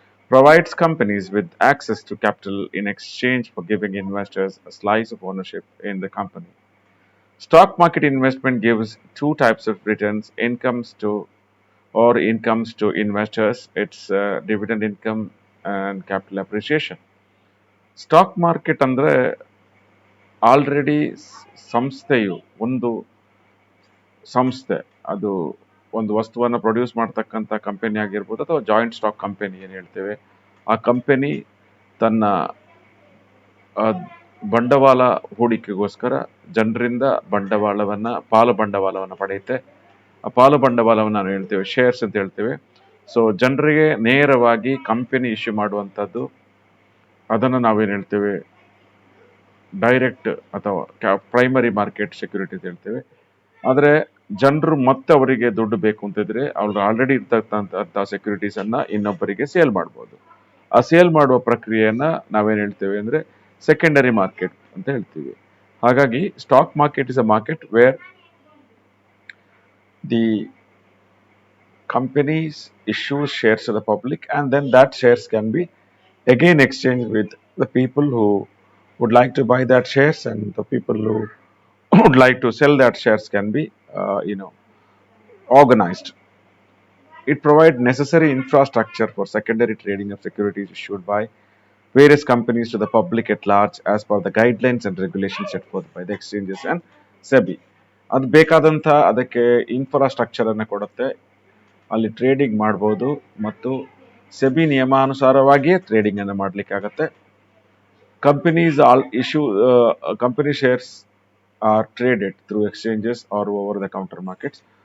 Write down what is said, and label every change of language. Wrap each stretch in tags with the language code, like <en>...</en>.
<en>Provides companies with access to capital in exchange for giving investors a slice of ownership in the company. Stock market investment gives two types of returns incomes to investors. It's dividend income and capital appreciation.</en> <kn>Stock market ಅಂದ್ರೆ already ಸಂಸ್ಥೆಯು ಒಂದು ಸಂಸ್ಥೆ ಅದು ಒಂದು ವಸ್ತುವನ್ನು produce ಮಾಡ್ತಕ್ಕಂಥ company ಆಗಿರ್ಬೋದು ಅಥವಾ ಜಾಯಿಂಟ್ ಸ್ಟಾಕ್ ಕಂಪನಿ ಏನು ಹೇಳ್ತೇವೆ ಆ ಕಂಪನಿ ತನ್ನ ಆ, ಬಂಡವಾಳ ಹೂಡಿಕೆಗೋಸ್ಕರ ಜನರಿಂದ ಪಾಲು ಬಂಡವಾಳವನ್ನು ಪಡೆಯುತ್ತೆ. ಆ ಪಾಲು ಬಂಡವಾಳವನ್ನು ನಾವು ಹೇಳ್ತೇವೆ ಶೇರ್ಸ್ ಅಂತ ಹೇಳ್ತೇವೆ. ಸೊ ಜನರಿಗೆ ನೇರವಾಗಿ ಕಂಪನಿ ಇಶ್ಯೂ ಮಾಡುವಂಥದ್ದು ಅದನ್ನು ನಾವೇನು ಹೇಳ್ತೇವೆ ಡೈರೆಕ್ಟ್ ಅಥವಾ ಪ್ರೈಮರಿ ಮಾರ್ಕೆಟ್ ಸೆಕ್ಯೂರಿಟಿ ಅಂತ ಹೇಳ್ತೇವೆ. ಆದರೆ ಜನರು ಮತ್ತೆ ಅವರಿಗೆ ದುಡ್ಡು ಬೇಕು ಅಂತಿದ್ರೆ ಅವ್ರು ಆಲ್ರೆಡಿ ಇರ್ತಕ್ಕಂಥ ಸೆಕ್ಯೂರಿಟೀಸ್ ಅನ್ನ ಇನ್ನೊಬ್ಬರಿಗೆ ಸೇಲ್ ಮಾಡ್ಬೋದು. ಆ ಸೇಲ್ ಮಾಡುವ ಪ್ರಕ್ರಿಯೆಯನ್ನ ನಾವೇನು ಹೇಳ್ತೇವೆ ಅಂದ್ರೆ ಸೆಕೆಂಡರಿ ಮಾರ್ಕೆಟ್ ಅಂತ ಹೇಳ್ತೀವಿ.</kn> <en>ಹಾಗಾಗಿ stock market is a market where the companies issue shares to the public, and then that shares can be again exchanged with the people who would like to buy that shares, and the people who would like to sell that shares can be organized. It provides necessary infrastructure for secondary trading of securities issued by various companies to the public at large as per the guidelines and regulations set forth by the exchanges and SEBI.</en> <kn>ಅದು ಬೇಕಾದಂಥ ಅದಕ್ಕೆ infrastructure ಅನ್ನು ಕೊಡುತ್ತೆ. ಅಲ್ಲಿ trading ಮಾಡ್ಬೋದು ಮತ್ತು SEBI ನಿಯಮಾನುಸಾರವಾಗಿಯೇ trading ಅನ್ನು ಮಾಡಲಿಕ್ಕಾಗತ್ತೆ.</kn> <en>Companies all issue company shares are traded through exchanges or over the counter markets.</en>